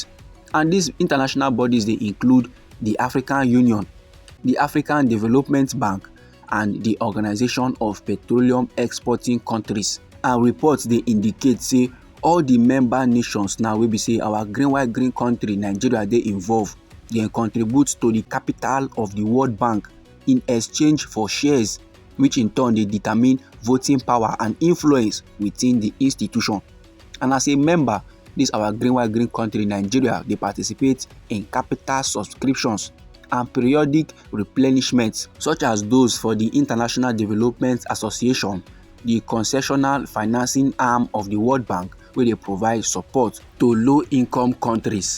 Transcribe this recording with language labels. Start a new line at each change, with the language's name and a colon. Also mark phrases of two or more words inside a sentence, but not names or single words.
Nigerian Pidgin: And these international bodies dey include the African Union, the African Development Bank, and the Organization of Petroleum Exporting Countries. And reports dey indicate say all the member nations now wey be say our green country Nigeria dey involved, dem contribute to the capital of the World Bank in exchange for shares, which in turn dey determine voting power and influence within the institution. And as a member, this our green country Nigeria dey participate in capital subscriptions and periodic replenishments, such as those for the International Development Association, the concessional financing arm of the World Bank, where they provide support to low-income countries.